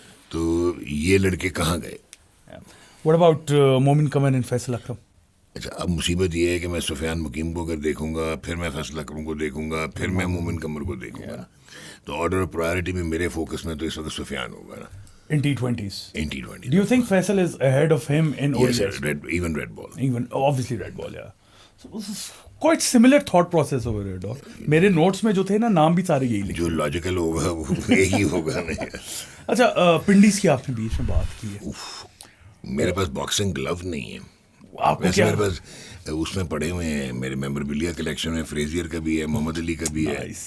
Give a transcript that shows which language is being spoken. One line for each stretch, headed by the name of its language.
Urdu: تو یہ لڑکے کہاں گئے؟
English: What about Momin Qamar and Faisal Akram?
Urdu: اچھا اب مصیبت یہ ہے کہ میں سفیان مقیم کو اگر دیکھوں گا, پھر میں فیصل اکرم کو دیکھوں گا, پھر میں مومن قمر کو دیکھوں گا, تو آرڈر آف پرائرٹی میں میرے فوکس میں تو اس وقت سفیان ہوگا نا.
English: In T20s. In T20. Do you think Faisal is ahead of him in ODIs? Yes, even red ball. Even obviously red ball, yeah. So this is quite similar thought process over here, dog.
Urdu: میرے notice میں جو تھے نا, نام بھی سارے یہی لکھے. جو لاجیکل ہوگا وہ یہی ہوگا نہیں. اچھا پنڈیز کی آپ نے بیچ میں بات کی ہے. میرے پاس باکسنگ گلو نہیں ہے. آپ کو کیا میرے پاس اس میں پڑے ہوئے ہیں میرے میموربیلیا کلیکشن میں, فریزیئر کا بھی ہے, محمد علی کا بھی ہے,